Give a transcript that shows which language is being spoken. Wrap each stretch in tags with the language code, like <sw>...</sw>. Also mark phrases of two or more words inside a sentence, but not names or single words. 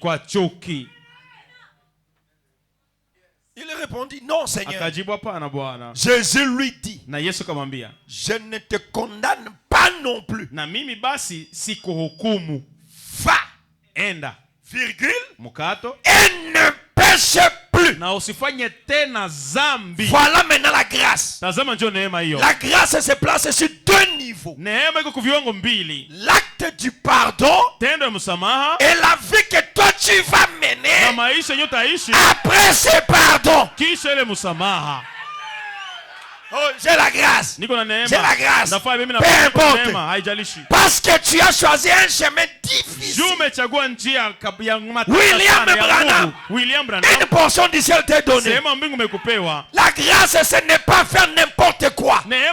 <fr>Il répondit, non Seigneur. Jésus lui dit, je ne te condamne pas non plus. Va,</fr> <sw>enda,</sw> <fr>virgule, mukato, et ne pêche plus.</fr> <sw>Na usifanye tena zambi.</sw> <fr>Voilà maintenant la grâce.</fr> <sw>Tazama njoo neema hiyo.</sw> <fr>La grâce se place sur deux niveaux.</fr> <sw>Neema iko kwa viwango mbili.</sw> <fr>L'acte du pardon,</fr> <sw>tendo ya msamaha,</sw> <fr>et la vie que toi tu vas mener</fr> <sw>na maisha yenye utaishi</sw> <fr>après ce pardon.</fr> <sw>Kisha ile msamaha.</sw> <fr>Oh, j'ai la grâce. J'ai la grâce. Peu importe. Parce que tu as choisi un chemin difficile. William Branham, une portion du ciel t'est donnée. La grâce, ce n'est pas faire n'importe quoi.</fr>